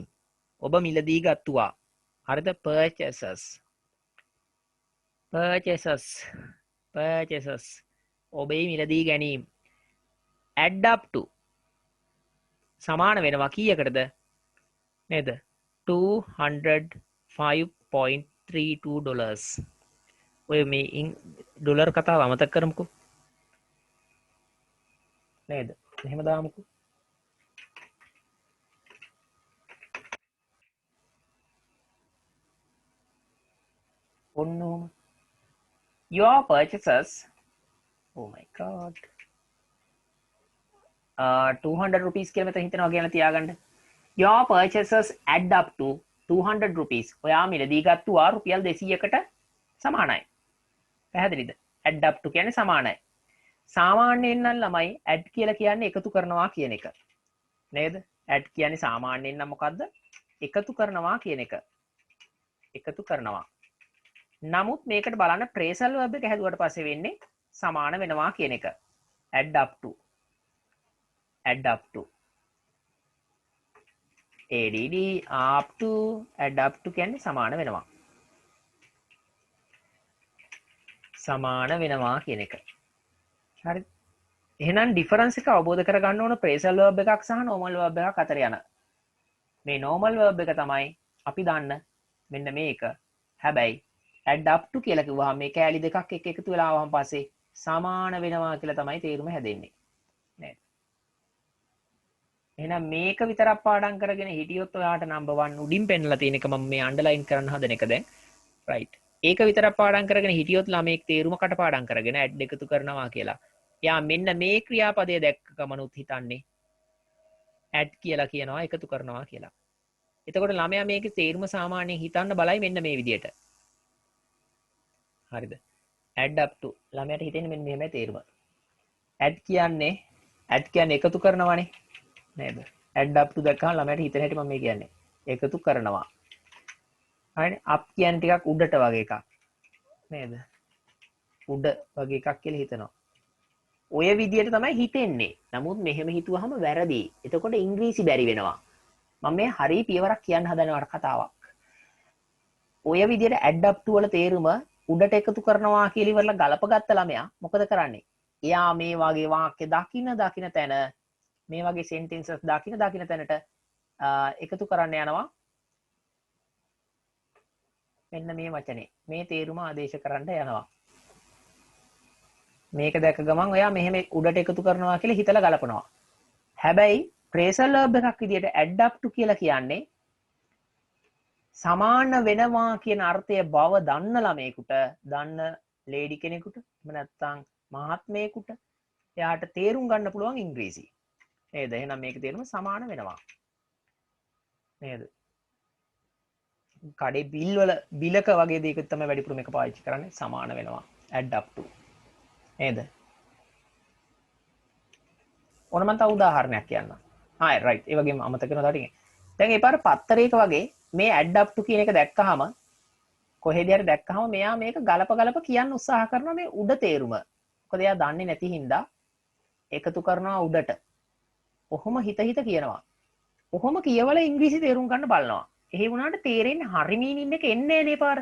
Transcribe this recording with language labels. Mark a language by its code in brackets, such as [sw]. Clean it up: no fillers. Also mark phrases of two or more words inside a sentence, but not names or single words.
[si] ඔබ මිලදී ගත්තුවා. හරිද? purchases. ඔබේ මිලදී ගැනීම. [en] add up to [si] සමාන වෙනවා කීයකටද? නේද? $205.32. ඔය මේ ඩොලර් කතාව අමතක කරමුකෝ. නේද? එහෙම දාමුකෝ. ඔන්නෝම [en] your purchases, oh my god, 200 rupees [si] කියලා මෙතන හිතනවා කියලා තියාගන්න. [en] Your purchases add up to 200 rupees [si] ඔයා මිලදී ගත්තුවා රුපියල් 200කට සමානයි. පැහැදිලිද? [en] add up to [si] කියන්නේ සමානයි. සාමාන්‍යයෙන් නම් ළමයි add කියලා කියන්නේ එකතු කරනවා කියන එක. නේද? add කියන්නේ සාමාන්‍යයෙන් නම් මොකද්ද? එකතු කරනවා කියන එක. එකතු කරනවා. නමුත් මේකට බලන්න [en] phrasal verb [si] එක හැදුවට පස්සේ වෙන්නේ සමාන වෙනවා කියන එක. [en] add up to. add up to. add up to add up to [si] කියන්නේ සමාන වෙනවා. සමාන වෙනවා කියන එක. හරි. එහෙනම් ඩිෆරන්ස් එක අවබෝධ කරගන්න ඕන [en] phrasal verb [si] එකක් සහ [en] normal verb [si] එකක් අතර යන. මේ [en] normal verb [si] එක තමයි අපි දන්න මෙන්න මේක. හැබැයි [en] add up to [si] කියලා කිව්වහම මේ කෑලි දෙකක් එක එකතු වෙලා ආවම පස්සේ සමාන වෙනවා කියලා තමයි තේරුම හැදෙන්නේ. නේද? එහෙනම් මේක විතරක් පාඩම් කරගෙන හිටියොත් ඔයාට number 1 උඩින් පෙන්නලා තියෙන එක මම මේ underline කරන්න හදන එක දැන්. right. ඒක විතරක් පාඩම් කරගෙන හිටියොත් ළමෙක් තේරුම කටපාඩම් කරගෙන add එකතු කරනවා කියලා. යා මෙන්න මේ ක්‍රියාපදය දැක්ක ගමනුත් හිතන්නේ add කියලා කියනවා එකතු කරනවා කියලා. එතකොට ළමයා මේකේ තේරුම සාමාන්‍යයෙන් හිතන්න බලයි මෙන්න මේ විදියට. හරිද? [en] add up to [si] ළමයාට හිතෙන්නේ මෙන්න මෙහෙමයි තේරුම. add කියන්නේ එකතු කරනවානේ. නේද? [en] add up to [si] දැක්කම ළමයාට හිතෙන හැටි මම මේ කියන්නේ. එකතු කරනවා. හරිනේ? up කියන්නේ ටිකක් උඩට වගේ එකක්. නේද? උඩ වගේ එකක් කියලා හිතනවා. ඔය විදියට තමයි හිතෙන්නේ. නමුත් මෙහෙම හිතුවහම වැරදි. එතකොට ඉංග්‍රීසි බැරි වෙනවා. මම මේ හරිය පියවරක් කියන්න හදනවට කතාවක්. ඔය විදියට [en] add up to [si] වල තේරුම උඩට එකතු කරනවා කියලා ඉවරලා ගලපගත්ත ළමයා මොකද කරන්නේ? එයා මේ වගේ වාක්‍ය දකින තැන මේ වගේ sentences දකින තැනට එකතු කරන්න යනවා. මෙන්න මේ වචනේ. මේ තේරුම ආදේශ කරන්න යනවා. මේක දැක ගමන් ඔයා මෙහෙම උඩට එකතු කරනවා කියලා හිතලා ගලපනවා. හැබැයි [en] phrasal verb [si] එකක් විදියට [en] add up to [si] කියලා කියන්නේ සමාන වෙනවා කියන අර්ථය බව දන්න ළමයෙකුට, දන්න ලේඩි කෙනෙකුට, එහෙම නැත්නම් මහත්මයෙකුට එයාට තේරුම් ගන්න පුළුවන් ඉංග්‍රීසි. නේද? එහෙනම් මේකේ තේරුම සමාන වෙනවා. නේද? කඩේ බිල් වල බිලක වගේ දෙයක තමයි වැඩිපුර මේක පාවිච්චි කරන්නේ සමාන වෙනවා. [en] add up to. [si] නේද? ඕන මම තව උදාහරණයක් කියන්නම්. [en] hi right. [si] ඒ වගේම අමතක කරනවා ටිකේ. දැන් ඒ පාර පත්තරයක වගේ මේ [en] add up to [si] කියන එක දැක්කහම කොහෙද හරි දැක්කහම මෙයා මේක ගලප කියන්න උත්සාහ කරනවා මේ උඩ තේරුම. මොකද එයා දන්නේ නැති හින්දා එකතු කරනවා උඩට. ඔහොම හිත කියනවා. ඔහොම කියවල ඉංග්‍රීසි තේරුම් ගන්න බලනවා. එහෙ වුණාට තේරෙන්නේ හරි මීනින් එක එන්නේ නැහැ නේ පාර.